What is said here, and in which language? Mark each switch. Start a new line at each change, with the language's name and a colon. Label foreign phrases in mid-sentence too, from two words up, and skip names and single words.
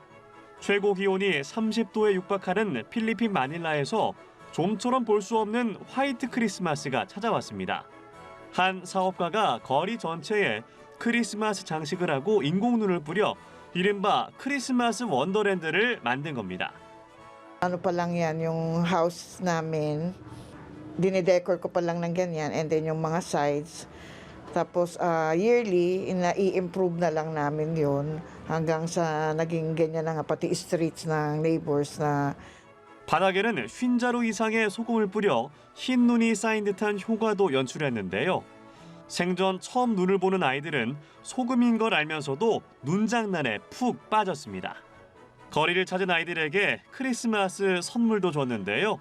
Korean: 최고 기온이 30도에 육박하는 필리핀 마닐라에서 좀처럼 볼 수 없는 화이트 크리스마스가 찾아왔습니다. 한 사업가가 거리 전체에 크리스마스 장식을 하고 인공눈을 뿌려 이른바 크리스마스 원더랜드를 만든 겁니다.
Filipino: Ano pa lang yan, yung house namin, dinidecor ko pa lang ng ganyan,
English: and then
Filipino: yung mga sides. Tapos yearly, i-improve na lang namin yun hanggang sa naging ganyan na nga, pati streets ng neighbors na.
Korean: 바닥에는 흰자루 이상의 소금을 뿌려 흰 눈이 쌓인 듯한 효과도 연출했는데요. 생전 처음 눈을 보는 아이들은 소금인 걸 알면서도 눈장난에 푹 빠졌습니다. 거리를 찾은 아이들에게 크리스마스 선물도 줬는데요.